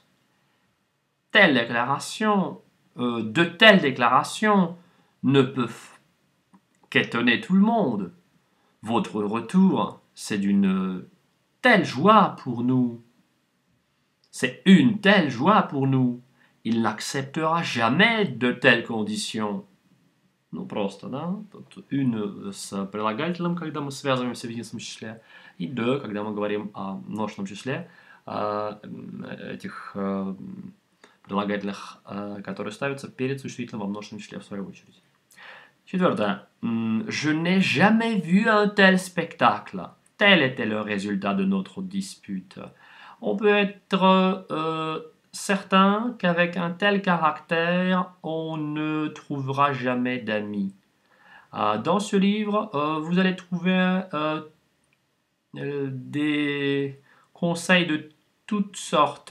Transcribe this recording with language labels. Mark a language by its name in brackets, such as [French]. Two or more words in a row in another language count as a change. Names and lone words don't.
[French] Telle déclaration, de telles déclarations ne peuvent qu'étonner tout le monde. Votre retour, c'est d'une telle joie pour nous. C'est une telle joie pour nous. Il n'acceptera jamais de telles conditions. [Russian] Ну, просто, да? Тут une с прилагательным, когда мы связываемся в единственном числе, и de, когда мы говорим о множественном числе, этих прилагательных, которые ставятся перед существительным во множественном числе, в свою очередь. Четвертое. [French] Je n'ai jamais vu un tel spectacle. Tel était le résultat de notre dispute. On peut être certain qu'avec un tel caractère, on ne trouvera jamais d'amis. Dans ce livre, vous allez trouver des conseils de toutes sortes.